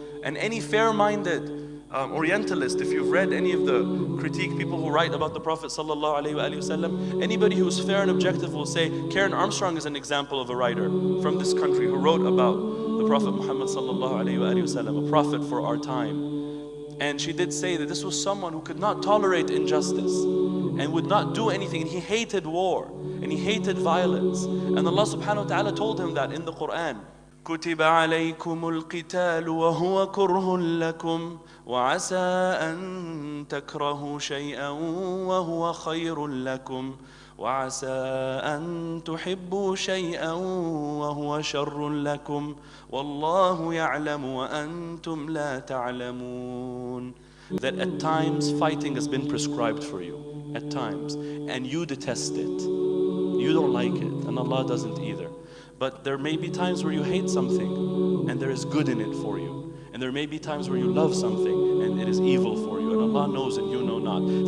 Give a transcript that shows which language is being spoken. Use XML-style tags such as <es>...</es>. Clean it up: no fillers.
<en>And any fair-minded Orientalist, if you've read any of the critique people who write about the Prophet ﷺ, anybody who's fair and objective will say, Karen Armstrong is an example of a writer from this country who wrote about the Prophet Muhammad ﷺ, a prophet for our time. And she did say that this was someone who could not tolerate injustice and would not do anything, and he hated war and he hated violence. And Allah subhanahu wa ta'ala told him that in the Quran.</en> <ar>كتب عليكم القتال وهو كره لكم وعسى أن تكرهوا شيئا وهو خير لكم وعسى أن تحبوا شيئا وهو شر لكم والله يعلم وأنتم لا تعلمون.</ar> <en>That at times fighting has been prescribed for you, at times, and you detest it. You don't like it, and Allah doesn't either. But there may be times where you hate something and there is good in it for you. And there may be times where you love something and it is evil for you. And Allah knows and you know not.</en>